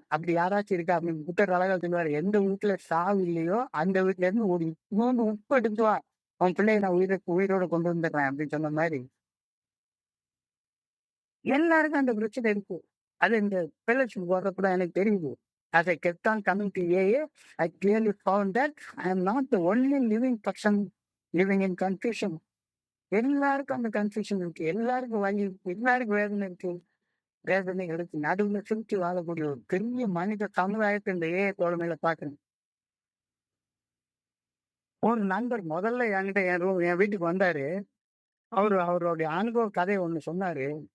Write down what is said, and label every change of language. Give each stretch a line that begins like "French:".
Tamil: அப்படி யாராச்சும் இருக்கா அப்படின்னு புத்தர் அழகா சொல்லுவாரு. எந்த வீட்டுல சாவு இல்லையோ அந்த வீட்டுல இருந்து ஒரு இன்னொன்று உப்பு எடுத்து வா, உன் பிள்ளைய நான் உயிரோட கொண்டு வந்துடுறேன் அப்படின்னு சொன்ன மாதிரி எல்லாருக்கும் அந்த பிரச்சனை இருக்கு. அது இந்த ஃபெலோஷிப் போடுறப்ப எனக்கு தெரியுது.
English: As I kept on coming to AA, I clearly found that I am not the only living person living in confusion.
Tamil: எல்லாருக்கும் அந்த கன்ஃபியூஷன் இருக்கு, எல்லாருக்கும் வலி இருக்கு, எல்லாருக்கும் வேதனை இருக்கு. வேதனைகளுக்கு நடுவுல சுற்றி வாழக்கூடிய ஒரு பெரிய மனித சமுதாயத்தை இந்த ஏஐ தோழமையில பாக்குறேன். ஒரு நண்பர் முதல்ல என்கிட்ட என் வீட்டுக்கு வந்தாரு. அவருடைய அனுபவ கதையை ஒண்ணு சொன்னாரு.